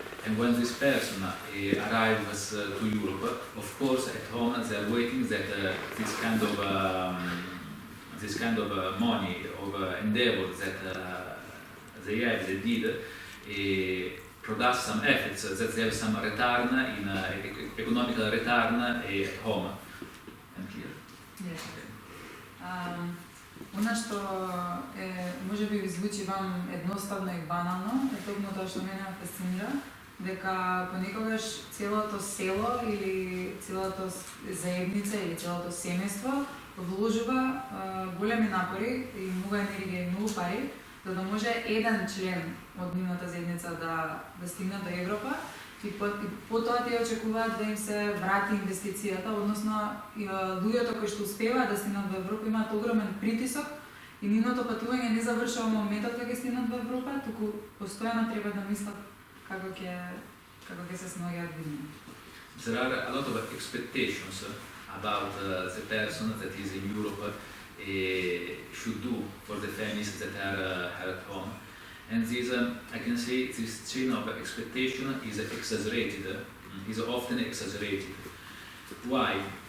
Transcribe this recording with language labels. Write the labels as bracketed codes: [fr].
[en] And when this person arrives to Europe, of course at home they are waiting that this kind of money, of endeavor that they did, produce some effects, that they have some return in economical return at home. And here. Yes. [mk] Она што може би звучи вам едноставно и банално, е токму тоа што мене фасцинира, дека понекогаш целото село или целото заедница или целото семејство вложува големи напори и многу енергија и многу пари, за да може еден член од нивната заедница да стигне до Европа и потоа тие очекуваат да им се врати инвестицијата, односно луѓето кои што успеваат да стигнат во Европа имаат огромен притисок и нивното патување не завршува моментот кога ќе стигнат во Европа, туку постојано треба да мислат како ќе се снаоѓаат во неа. [en] There are a lot of expectations about the person that is in Europe should do for the families that are at home. And this, I can say, this chain of expectation is exaggerated, is often exaggerated. Why?